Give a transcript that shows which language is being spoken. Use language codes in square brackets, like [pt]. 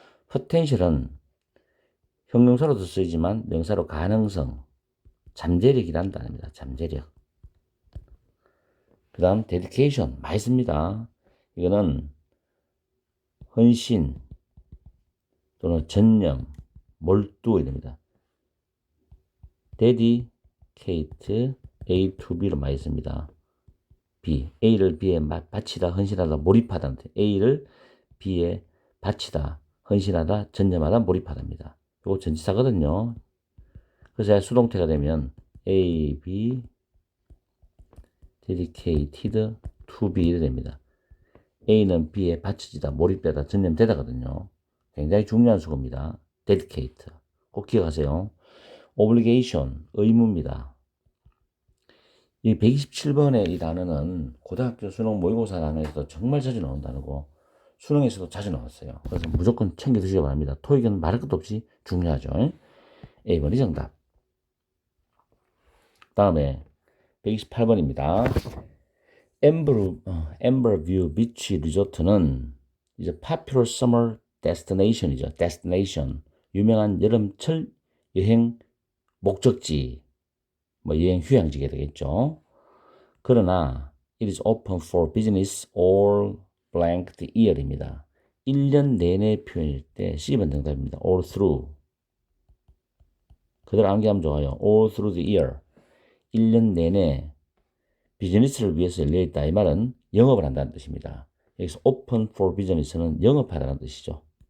[ko] potential은 형용사로도 쓰이지만 명사로 가능성, 잠재력이란 단어입니다. 잠재력. 그 다음 dedication 많이 씁니다. 이거는 헌신 또는 전념, 몰두 이랍니다. [en] dedicate A to B로 [ko] 많이 씁니다. B, A를 B에 바치다, 헌신하다, 몰입하다. A를 B에 바치다, 헌신하다, 전념하다, 몰입하다입니다. 이거 전치사거든요. 그래서 수동태가 되면 A, B, dedicated to B 이렇게 됩니다. A는 B에 바쳐지다, 몰입되다, 전념되다거든요. 굉장히 중요한 수고입니다. dedicate. 꼭 기억하세요. obligation, 의무입니다. 이 127번의 이 단어는 고등학교 수능 모의고사 단어에서도 정말 자주 나온 단어고 수능에서도 자주 나왔어요. 그래서 무조건 챙겨 드시기 바랍니다. 토익은 말할 것도 없이 중요하죠. A번이 정답. 다음에 128번입니다. [en] Amberview Beach Resort는 [ko] 이제 [en] popular summer destination이죠. destination. [ko] 유명한 여름철 여행 목적지. 뭐 여행 휴양지가 되겠죠. 그러나 [en] it is open for business all blank the year입니다. [ko] 1년 내내 표현일 때 C번 정답입니다. [en] all through. [ko] 그대로 암기하면 좋아요. [en] all through the year. [ko] 1년 내내 비즈니스를 위해서 열려있다. 이 말은 영업을 한다는 뜻입니다. 여기서 open for business는 영업하다는 뜻이죠.